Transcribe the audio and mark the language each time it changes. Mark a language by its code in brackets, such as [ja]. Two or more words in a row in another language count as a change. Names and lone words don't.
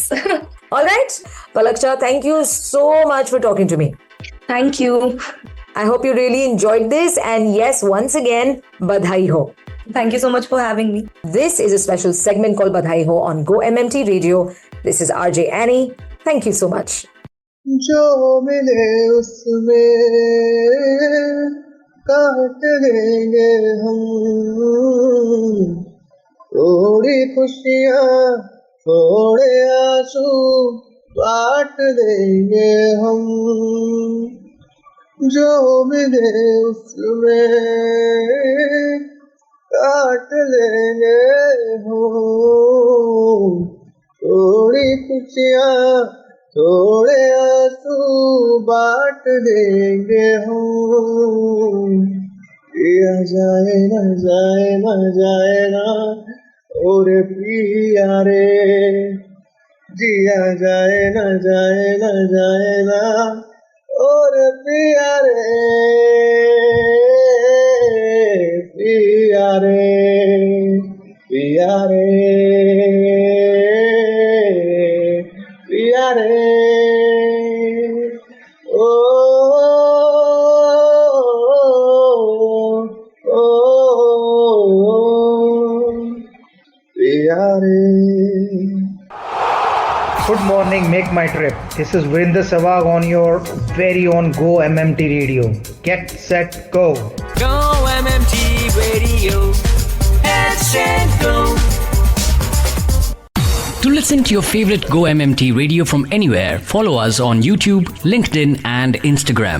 [en] All right, Palaksha, thank you so much for talking to me. Thank you. I hope you really enjoyed this. And yes, once again, Badhai Ho. Thank you so much for having me. This is a special segment called Badhai Ho on Go MMT Radio. This is RJ Annie. Thank you so much. [hi] जो मिले उसमें काट देंगे हम, थोड़ी खुशियाँ थोड़े आंसू बांट देंगे हम. जो मिले उसमें काट लेंगे हम, थोड़ी खुशियाँ थोड़े आंसू बांट देंगे हम. पिया जाए न जाए न जाए ना और पिया रे, जिया जाए न जाए न जाए ना और पिया रे, पिया रे, पिया रे, पिया रे. ओ पिया रे. [en] Good morning, make my trip. This is Vrinder Sehwag on your very own Go MMT Radio. Get set, go. Go MMT Radio. Let's go. To listen to your favorite Go MMT Radio from anywhere, follow us on YouTube, LinkedIn, and Instagram.